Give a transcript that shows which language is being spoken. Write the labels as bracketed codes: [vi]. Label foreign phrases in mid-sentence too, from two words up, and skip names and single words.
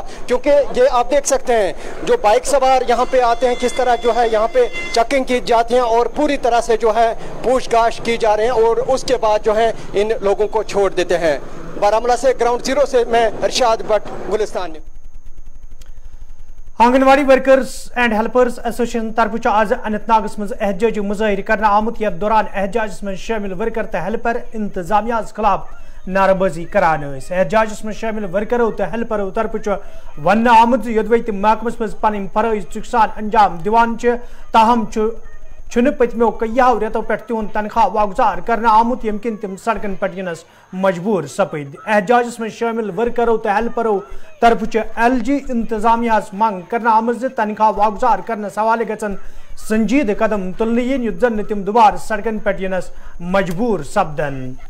[hi] क्योंकि ये आप देख सकते हैं जो बाइक सवार यहाँ पे आते हैं किस तरह जो है यहाँ पे चेकिंग की जाती है और पूरी तरह से जो है पूछताछ की जा रहे हैं और उसके बाद जो है इन लोगों को छोड़ देते हैं। बारामूला से ग्राउंड जीरो से मैं इरशाद भट्ट, गुलिस्तान। [ks] आंगनवाड़ी वर्कर्स एंड हेल्पर्स एसोसिएशन तरफ आज अनंतनाग मज एहतजाजी मुजाहिर करना आमुत यथ दौरान एहतजाज में शामिल वर्कर तो हेल्पर इंतजामिया खिलाफ नाराबाजी करान। एहतजाज में शामिल वर्करों तो हेल्परों तरफ वन आमुत योदवे तम महकमस मज पन फरज सान अंजाम दिवान ताहम पत्मो कईयों रेतों पे तिहद तनख्वाह वागुजार करना आमुत यम किन तम सड़कन पे यनस मजबूर सपद। एहतजाज में शामिल वर्करों तो हेल्परों तरफ LG इंतजामिया मंग करना आमद तनख्वाह वागुजार करनस हवाले गन संजीद कदम तुलने युत जन तम दुबार सड़कन पे यनस मजबूर सपदन।